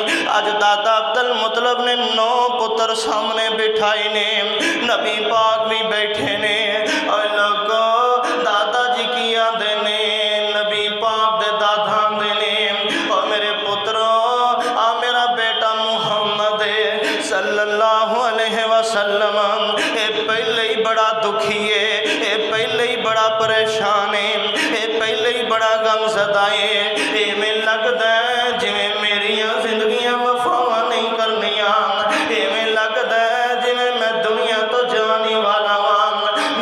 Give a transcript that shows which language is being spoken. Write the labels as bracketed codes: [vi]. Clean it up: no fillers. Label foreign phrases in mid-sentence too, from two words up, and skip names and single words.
[pa] ਅਜ ਦਾਦਾ ਅਬਦੁਲ ਮੁਤਲਬ ਨੇ 9 ਪੁੱਤਰ ਸਾਮਣੇ ਬਿਠਾਏ ਨੇ, ਨਬੀ ਪਾਕ ਭੀ ਬੈਠੇ ਨੇ। ਔਰ ਲੋਗੋ ਦਾਦਾ ਜੀ ਕੀ ਆਂਦੇ ਨੇ, ਨਬੀ ਪਾਕ ਦੇ ਦਾਦਾ ਆਂਦੇ ਨੇ, ਔਰ ਮੇਰੇ ਪੁੱਤਰੋਂ ਆ ਮੇਰਾ ਬੇਟਾ ਮੁਹੰਮਦ [ar] صلى الله عليه وسلم [pa] ਯੇ ਪਹਿਲੇ ਹੀ ਬੜਾ ਦੁਖੀ ਹੈ, ਯੇ ਪਹਿਲੇ ਹੀ ਬੜਾ ਪਰੇਸ਼ਾਨ ਹੈ, ਯੇ ਪਹਿਲੇ ਹੀ ਬੜਾ ਗ਼ਮਜ਼ਦਾ ਹੈ। ਇਵੇਂ ਲਗਦਾ ਹੈ ਜਿਵੇਂ ਮੇਰੀਆਂ ਜ਼ਿੰਦਗੀਆਂ ਵਫ਼ਾਵਾਂ ਨਹੀਂ ਕਰਨੀਆਂ, ਇਵੇਂ ਲਗਦਾ ਹੈ ਜਿਵੇਂ ਮੈਂ ਦੁਨੀਆ ਤੋ ਜਾਣੇ ਵਾਲਾ ਵਾਂ।